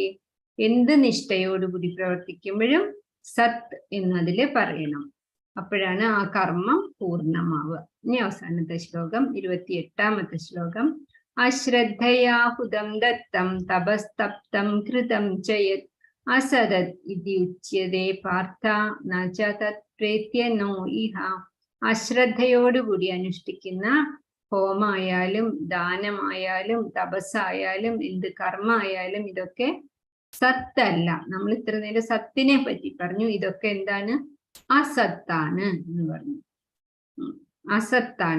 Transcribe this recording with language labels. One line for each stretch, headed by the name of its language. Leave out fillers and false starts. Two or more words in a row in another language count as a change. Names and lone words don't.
Malayalam: എന്ത് നിഷ്ഠയോടുകൂടി പ്രവർത്തിക്കുമ്പോഴും സത് എന്നതില് പറയണം. അപ്പോഴാണ് ആ കർമ്മം പൂർണ്ണമാവുക. ഇനി അവസാനത്തെ ശ്ലോകം, 28ാമത്തെ ശ്ലോകം.
Sanskrit: അശ്രദ്ധയാഹുതം ദത്തം തപസ്തപ്തം കൃതം ചയത് അസദത് ഇതി ഉച്യതേ പാർത്ഥ ന ച തത് പ്രേത്യ നോ ഇഹ.
Malayalam: അശ്രദ്ധയോടുകൂടി അനുഷ്ഠിക്കുന്ന ഹോമായാലും ദാനമായാലും തപസ്സായാലും എന്ത് കർമ്മമായാലും ഇതൊക്കെ സത്തല്ല. നമ്മൾ ഇത്ര നേരം സത്തിനെ പറ്റി പറഞ്ഞു, ഇതൊക്കെ എന്താണ്? അസത്താണ് എന്ന് പറഞ്ഞു. അസത്താണ്.